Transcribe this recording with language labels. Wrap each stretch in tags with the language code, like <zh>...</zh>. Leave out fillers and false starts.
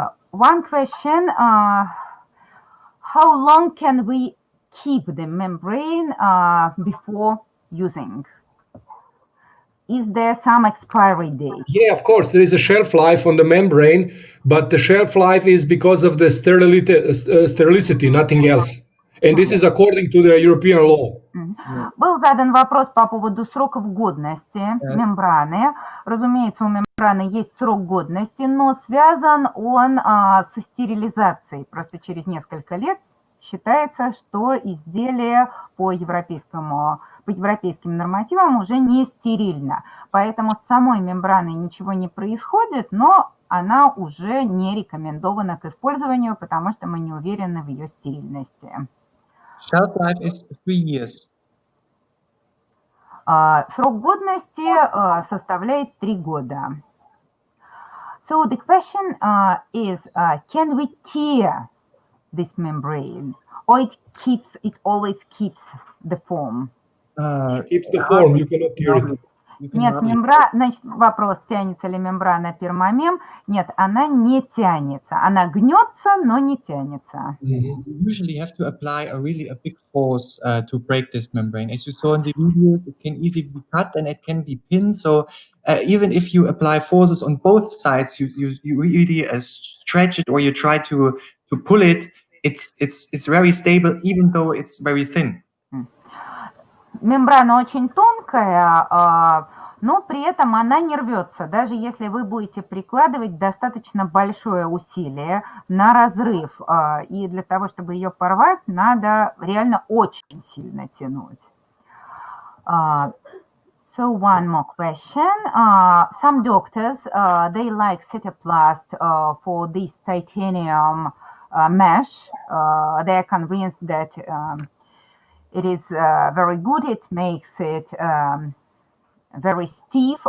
<en>One question, how long can we keep the membrane before using? Is there some expiry date? Yeah, of course, there is a shelf life on the membrane, but the shelf life is because of the sterility, nothing else. And this is according to the European law.</en> <ru>Был задан вопрос по поводу сроков годности мембраны. Разумеется, у мембраны есть срок годности, но связан он со стерилизацией. Просто через несколько лет считается, что изделие по европейским нормативам уже не стерильно. Поэтому с самой мембраной ничего не происходит, но она уже не рекомендована к использованию, потому что мы не уверены в ее стерильности.</ru> <en>Shelf life is 3 years.</en> <ru>Срок годности составляет 3 года.</ru> <en>So the question is, can we tear this membrane, or it always keeps the form? It keeps the form, you cannot tear it.</en> <ru>Нет, значит, вопрос, тянется ли мембрана пермамем. Нет, она не тянется. Она гнется, но не тянется.</ru> <en>You usually have to apply a big force to break this membrane. As you saw in the videos, it can easily be cut and it can be pinned. So even if you apply forces on both sides, you really stretch it or you try to pull it, it's very stable, even though it's very thin.</en> <ru>Мембрана очень тонкая, но при этом она не рвется, даже если вы будете прикладывать достаточно большое усилие на разрыв. И для того, чтобы ее порвать, надо реально очень сильно тянуть.</ru> <en>So one more question. Some doctors, they like Cetoplast for this titanium mesh. They are convinced that it is very good. It makes it very stiff.</en>